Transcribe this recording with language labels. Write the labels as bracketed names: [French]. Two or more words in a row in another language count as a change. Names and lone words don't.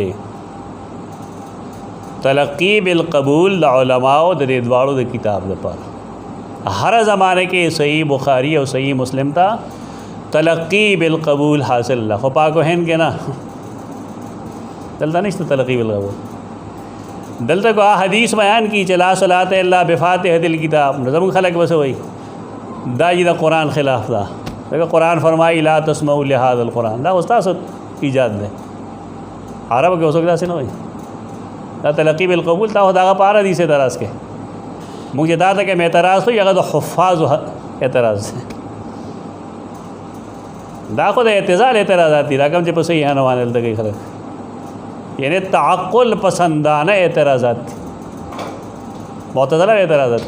[Arabic] تلقی بالقبول [Pashto] د علماء د دې دواړو د کتاب لپاره هر زمانه کې صحیح بخاری او صحیح مسلم ته [Arabic] تلقی بالقبول [Pashto] حاصل الله. خو پاک و هند کې نه، دلته نشته [Arabic] تلقی بالقبول. [Pashto] دلته کو حدیث بیان کی چې [Arabic] لا صلاة الا بفاتحة الکتاب. [Pashto] زموږ خلک بس وایي دا چې د قرآن خلاف ده. دغه قرآن فرمایي [Arabic] لا تسمعوا لهذا القرآن، [Pashto] دا استاد ایجاد ده. عرب کې اوسه داسې نه وایي. دا [Arabic] تلقی بالقبول [Pashto] تا خو دغه په هر حدیث دراز کې مونږ چې دا ته کوم اعتراض کوي هغه د حفاظو اعتراض دی. دا خو د اعتزال اعتراضات دي، دا کوم چې په صحیح نه وانه دلته کوي خلک، یعنی تعقل پسندانه اعتراضات دي، معتزله اعتراضات.